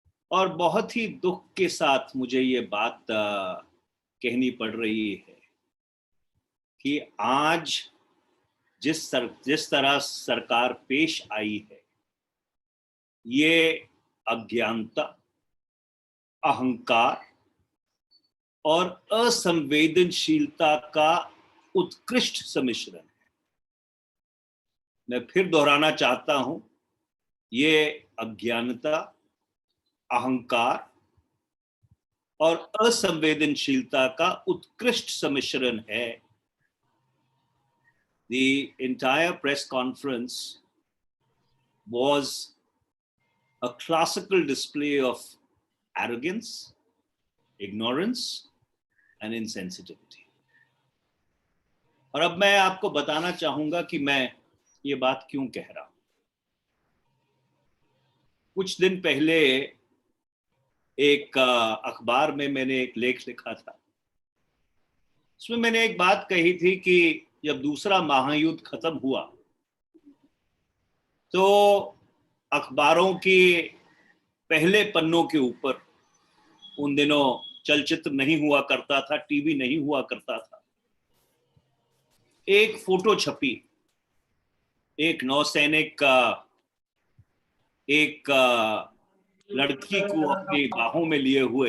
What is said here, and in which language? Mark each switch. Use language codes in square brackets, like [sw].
[hi] और बहुत ही दुख के साथ मुझे ये बात कहनी पड़ रही है कि आज जिस तरह सरकार पेश आई है, ये अज्ञानता, अहंकार और असंवेदनशीलता का उत्कृष्ट सम्मिश्रण है। मैं फिर दोहराना चाहता हूं, ये अज्ञानता, अहंकार और असंवेदनशीलता का उत्कृष्ट सम्मिश्रण है। [en] The entire press conference was a classical display of arrogance, ignorance and insensitivity. [hi] और अब मैं आपको बताना चाहूंगा कि मैं ये बात क्यों कह रहा हूं। कुछ दिन पहले एक अखबार में मैंने एक लेख लिखा था। उसमें मैंने एक बात कही थी कि जब दूसरा महायुद्ध खत्म हुआ तो अखबारों के पहले पन्नों के ऊपर, उन दिनों चलचित्र नहीं हुआ करता था, टीवी नहीं हुआ करता था, एक फोटो छपी एक नौसैनिक का एक लड़की को अपनी बाहों में लिए हुए,